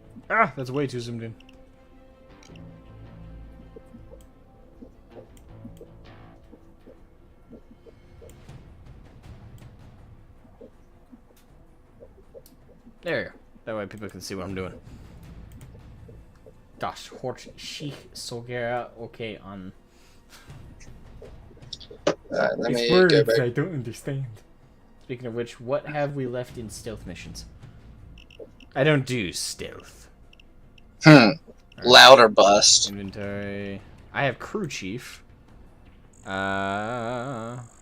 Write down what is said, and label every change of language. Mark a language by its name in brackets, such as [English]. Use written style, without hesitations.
[English] Ah, that's way too zoomed in. There you go. That way people can see what I'm doing. [German] Das hört sich sogar okay an. [English] Let me words go back. I don't understand. Speaking of which, what have we left in stealth missions? I don't do stealth. Right. Louder bust. Inventory. I have crew chief. Uh.